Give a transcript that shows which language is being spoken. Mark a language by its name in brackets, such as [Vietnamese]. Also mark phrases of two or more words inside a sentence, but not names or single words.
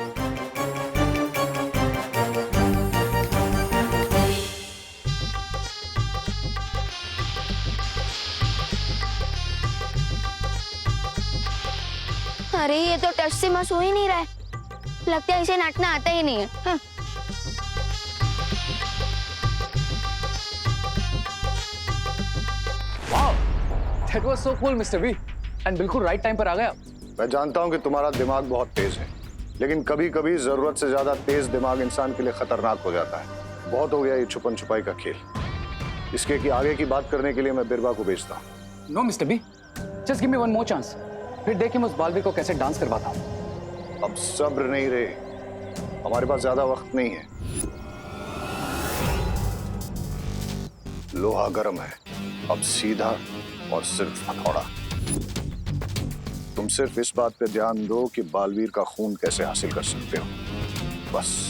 [Hindi] अरे ये तो टच से मस हो ही नहीं रहा है, लगता है इसे नाचना आता ही नहीं है। हाँ। [English] Wow, that was so cool, Mr. V. [Hindi] And बिल्कुल [English] right time [Hindi] पर आ गया। मैं जानता हूं कि तुम्हारा दिमाग बहुत तेज है, लेकिन कभी-कभी जरूरत से ज्यादा तेज दिमाग इंसान के लिए खतरनाक हो जाता है। बहुत हो गया ये छुपन छुपाई का खेल। इसके की आगे की बात करने के लिए मैं बिरबा को भेजता हूँ। [English] No, Mr. B. Just give me one more chance. [Hindi] फिर देखिए मैं उस बालवीर को कैसे डांस करवाता हूँ। अब सब्र नहीं रहे, हमारे पास ज्यादा वक्त नहीं है। लोहा गर्म है, अब सीधा और सिर्फ हथौड़ा। तुम सिर्फ इस बात पे ध्यान दो कि बालवीर का खून कैसे हासिल कर सकते हो, बस।